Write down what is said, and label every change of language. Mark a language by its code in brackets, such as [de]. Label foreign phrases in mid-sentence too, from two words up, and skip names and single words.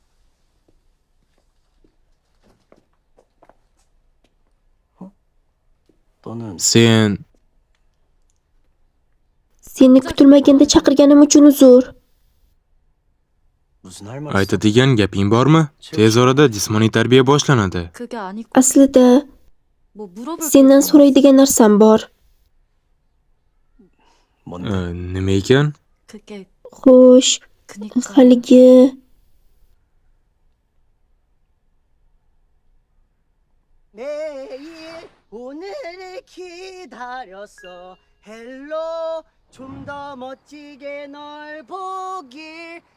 [uz] Sen Seni kutilmaganda chaqirganim uchun uzr. aytadigan gaping bormi? Tez orada jismoniy tarbiya boshlanadi. [ko] 그게 아니고 [uz] Aslida [ko] 뭐 물어볼 게 [uz] sendan [ko] 있어서. [uz] so'raydigan narsam bor. Nima ekan? [ko] 그게 [uz] Xo'sh, [ko] 그니까 [uz] haligi [ko] 매일 오늘을 기다렸어 헬로 좀 더 멋지게 널 보길